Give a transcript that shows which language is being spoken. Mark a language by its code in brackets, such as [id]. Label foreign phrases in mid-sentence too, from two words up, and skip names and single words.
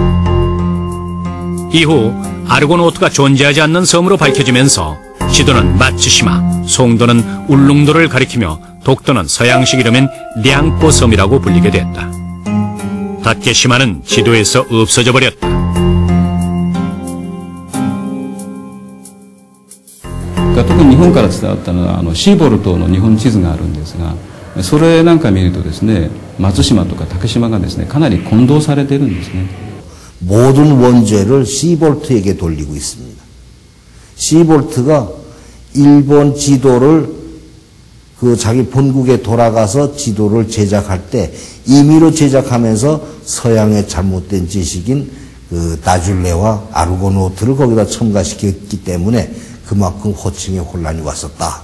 [ko] 이후 아르고노트가 존재하지 않는 섬으로 밝혀지면서 지도는 마츠시마, 송도는 울릉도를 가리키며 독도는 서양식 이름인 량꼬 섬이라고 불리게 됐다. 다케시마는 지도에서 없어져 버렸다. [ja] 特に日本から伝わったのはシーボルトの日本地図があるんですが、それなんか見るとですね、松島とか竹島がですね、かなり混同されているんですね。 [ko] 모든 원죄를 시볼트에게 돌리고 있습니다. 시볼트가 일본 지도를 그 자기 본국에 돌아가서 지도를 제작할 때 임의로 제작하면서 서양의 잘못된 지식인 그 나줄레와 아르고노트를 거기다 첨가시켰기 때문에 그만큼 호칭에 혼란이 왔었다.